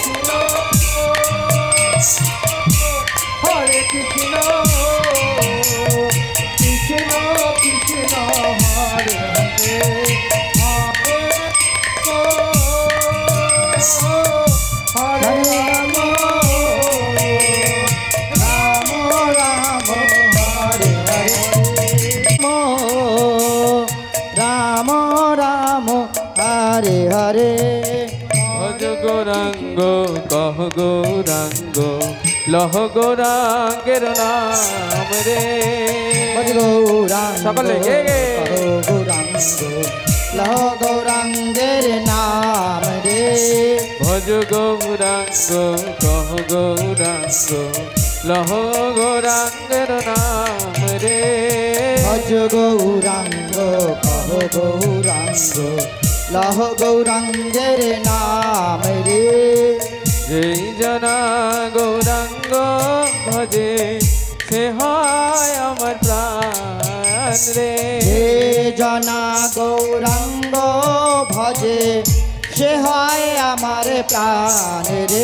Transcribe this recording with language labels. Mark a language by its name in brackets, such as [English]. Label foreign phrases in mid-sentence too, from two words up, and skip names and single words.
[Sanskrit] हरे कृष्ण कृष्ण हरे हरे हरे राम राम राम हरे हरे राम राम हरे हरे [Bangla] ভজ গৌরাঙ্গ কহ গৌরাঙ্গ লহ গৌরাঙ্গের নাম রে ভজ গৌরাঙ্গ সকলে গে গে কহো গৌরাঙ্গ লহ গৌরাঙ্গের নাম রে ভজ গৌরাঙ্গ কহ গৌরাঙ্গ লহ গৌরাঙ্গের নাম রে ভজ গৌরাঙ্গ কহো গৌরাঙ্গ লহ গৌরাঙ্গের নাম রে যেই জনা গৌরাঙ্গ ভজে সে হয় আমার প্রাণ রে যে জনা গৌরাঙ্গ ভজে সে হয় আমার প্রাণ রে